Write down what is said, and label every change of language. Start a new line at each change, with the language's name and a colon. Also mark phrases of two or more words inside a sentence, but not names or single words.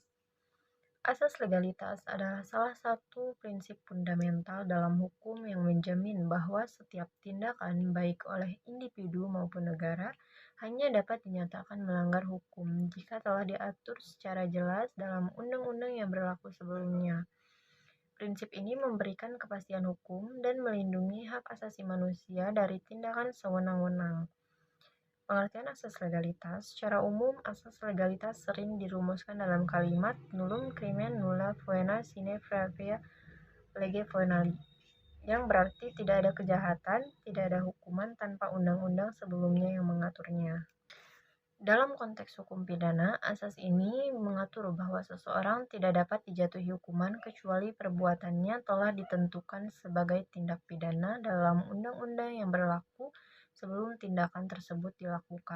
Indonesian: Asas legalitas adalah salah satu prinsip fundamental dalam hukum yang menjamin bahwa setiap tindakan baik oleh individu maupun negara hanya dapat dinyatakan melanggar hukum jika telah diatur secara jelas dalam undang-undang yang berlaku sebelumnya. Prinsip ini memberikan kepastian hukum dan melindungi hak asasi manusia dari tindakan sewenang-wenang. Pengertian asas legalitas. Secara umum, asas legalitas sering dirumuskan dalam kalimat
Latin: nullum crimen nulla poena sine pravea lege venali,
Indonesian: yang berarti tidak ada kejahatan, tidak ada hukuman tanpa undang-undang sebelumnya yang mengaturnya. Dalam konteks hukum pidana, asas ini mengatur bahwa seseorang tidak dapat dijatuhi hukuman kecuali perbuatannya telah ditentukan sebagai tindak pidana dalam undang-undang yang berlaku sebelum tindakan tersebut dilakukan.